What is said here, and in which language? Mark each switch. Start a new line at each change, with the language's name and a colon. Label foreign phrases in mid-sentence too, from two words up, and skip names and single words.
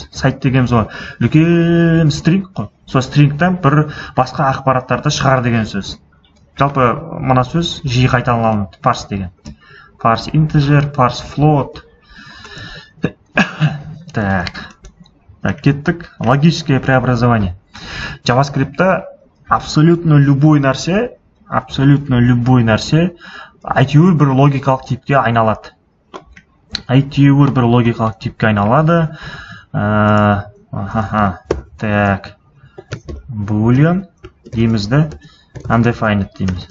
Kazakh: Сайт дегеніміз ғой, үлкен стринг қой. Сол стрингтен бір басқа ақпараттарды шығар деген сөз. Жалпы мына сөз жиі қайталанады, парс деген. Парс integer, парс float. Так, кеттік.
Russian: Логическое преобразование.
Kazakh: JavaScript'та
Russian: абсолютно любой
Kazakh: нәрсе, әйтеуір бір логикалық типке айналады. Так, boolean деймізді, undefined дейміз.